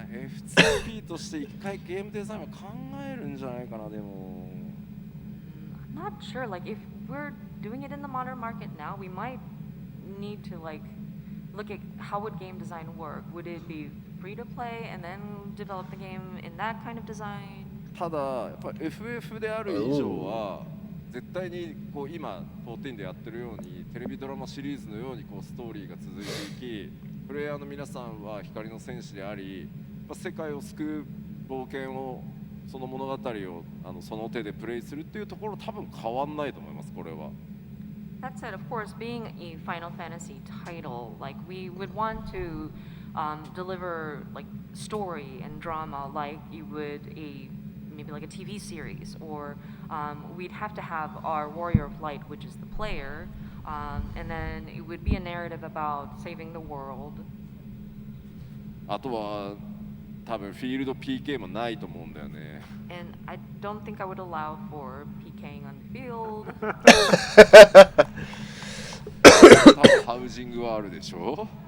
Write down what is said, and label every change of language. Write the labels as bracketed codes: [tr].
[ja] F2P として一回ゲームデザインを考えるんじゃないかな。でも [en] I'm not sure. Like if we're doing it in the modern market now, we might need to like look at how would game design work. Would it be free to play and then develop the game in that kind of design? [ja] ただやっぱ FF である以上は絶対にこう今14でやってるようにテレビドラマシリーズのようにこうストーリーが続いていき、プレイヤーの皆さんは光の戦士であり、世界を救う冒険をその物語をその手でプレイするっていうところ多分変わんないと思います。これは。 [en] That said, of course, being a Final Fantasy title, like we would want to deliver like story and drama like you would maybe like a TV series, or we'd have to have our Warrior of Light, which is the player, and then it would be a narrative about saving the world. [ja] あとは多分フィールド PK もないと思うんだよね。 [en] And I don't think I would allow for PKing on the field. [ja] 多分ハウジングはあるでしょ。